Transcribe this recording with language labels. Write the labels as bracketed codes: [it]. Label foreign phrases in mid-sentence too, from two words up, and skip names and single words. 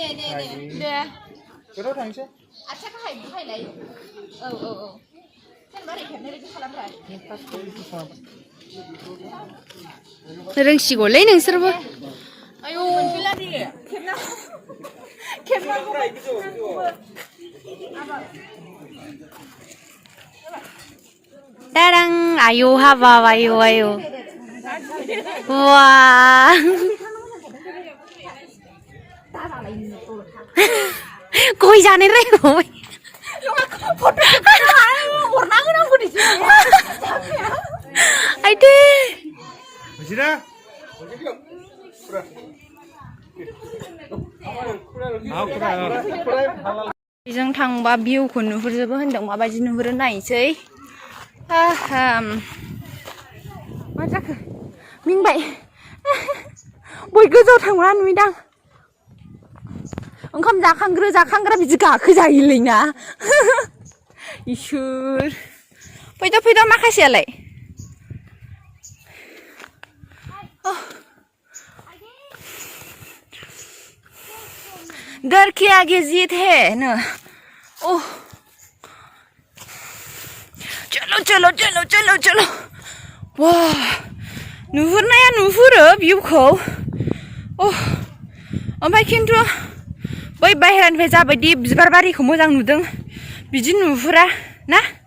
[brx] जेराव थांसै आथिया गाहाय बुहायलाय औ जेनेबा ओरै खेबनाय बायदि खालामब्रा रोंसिगौलै नोंसोरबो आयौ मोनफैला दे खेबनांगौ Tarang, ayo habab, ayo. Wah. [hi] Koi जाने रे koi. Aide. [brx] Masira? जों थांबा भिउखौ नुहुरजोबो होनदों माबायदि नुहुरो नायनोसै मा जाखो मिंबाय गय गोजौआव थांब्ला नुयोदां ओंखाम जाखांग्रा बिदि गाखोजायोलै ना इसोर फैद' माखासेयालाय [hi] डर के आगे जीत है [brx] ना ओह [hi] चलो वाह [brx] नुहुरनाया नुहुरो भिउखौ ओह ओमफ्राय खिन्थु बै बाहेरानिफ्राय जाबायदि बिबार बारिखौ मोजां नुदों बिदि नुहुरा ना